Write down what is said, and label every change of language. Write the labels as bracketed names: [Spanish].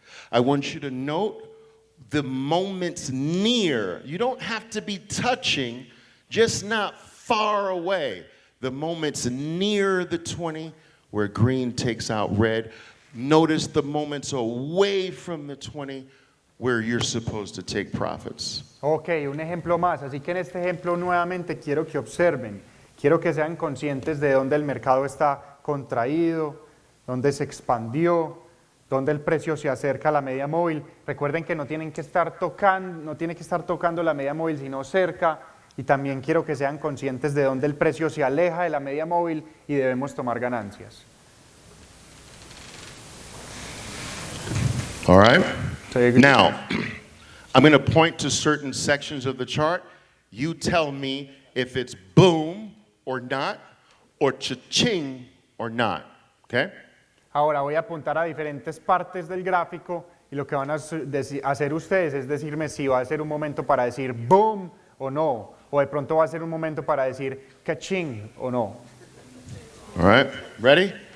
[English] I want you to note the moments near. You don't have to be touching just not far away. The moments near the 20 where green takes out red. Notice the moments away from the 20 where you're supposed to take profits. [Spanish] Ok, un ejemplo más. Así que en este ejemplo nuevamente quiero que observen, quiero que sean conscientes de dónde el mercado está contraído, dónde se expandió, dónde el precio se acerca a la media móvil. Recuerden que no tienen que estar tocando la media móvil, sino cerca. Y también quiero que sean conscientes de dónde el precio se aleja de la media móvil y debemos tomar ganancias. [English] All right? Now, I'm going to point to certain sections of the chart. You tell me if it's boom or not, or cha-ching or not. Okay? [Spanish] Ahora voy a apuntar a diferentes partes del gráfico y lo que van a hacer ustedes es decirme si va a ser un momento para decir boom o no, o de pronto va a ser un momento para decir ka-ching o no. [English] All right, ready?